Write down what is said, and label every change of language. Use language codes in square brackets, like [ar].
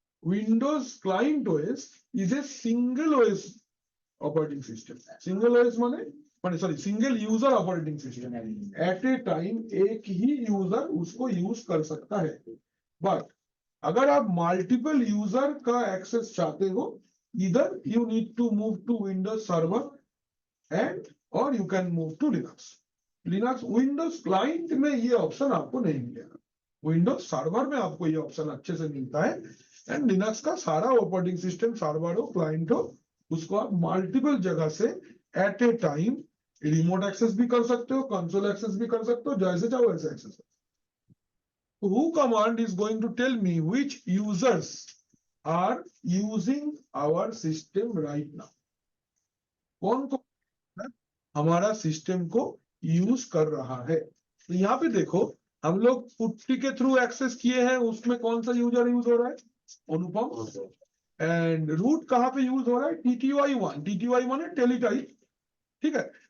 [en] Windows client OS is a single OS operating system. Single OS माने sorry single user operating system. At a time [hi] एक ही user उसको use कर सकता है। But अगर आप मल्टीपल यूजर का एक्सेस चाहते हो [en] either you need to move to Windows Server and or you can move to Linux. [hi] Linux Windows client में ये ऑप्शन आपको नहीं मिलेगा, विंडोज सर्वर में आपको ये ऑप्शन अच्छे से मिलता है। एंड लिनक्स का सारा ऑपरेटिंग सिस्टम सर्वर हो क्लाइंट हो, उसको आप मल्टीपल जगह से [en] at a time [hi] रिमोट एक्सेस भी कर सकते हो, कंसोल एक्सेस भी कर सकते हो, जैसे चाहो वैसे access. [en] Who command is going to tell me which users are using our system right now? [hi] कौन कौन हमारा सिस्टम को यूज कर रहा है? तो यहाँ पे देखो हम लोग पुट्टी के थ्रू एक्सेस किए हैं, उसमें कौन सा यूजर यूज हो रहा है? अनुपम। एंड रूट कहाँ पे यूज हो रहा है? TTY1, TTY माने टेलीटाइप, ठीक है।